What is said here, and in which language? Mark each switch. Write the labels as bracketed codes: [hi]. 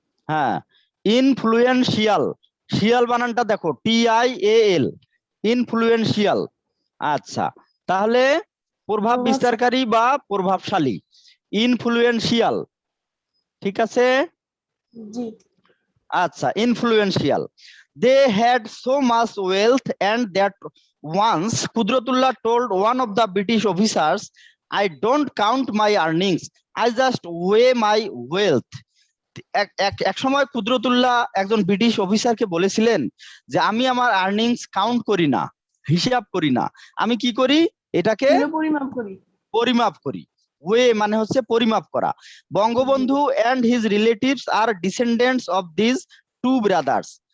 [bn] হ্যাঁ, ইনফ্লুয়েন্সিয়াল, শিয়াল বানানটা দেখো, TIAL, ইনফ্লুয়েন্সিয়াল। আচ্ছা, তাহলে প্রভাব বিস্তারকারী বা প্রভাবশালী, ইনফ্লুয়েন্সিয়াল, ঠিক আছে? জি। আচ্ছা, influential. [en] They had so much wealth and that once Kudratullah told one of the British officers, I don't count my earnings, I just weigh my wealth. [bn] এক সময় কুদরতুল্লাহ একজন ব্রিটিশ অফিসারকে বলেছিলেন যে, আমি আমার আর্নিংস কাউন্ট করি না, হিসাব করি না, আমি কি করি? এটাকে পরিমাপ করি। ওয়ে মানে হচ্ছে পরিমাপ করা। [en] Bangabandhu and his relatives আর descendants of this two brothers.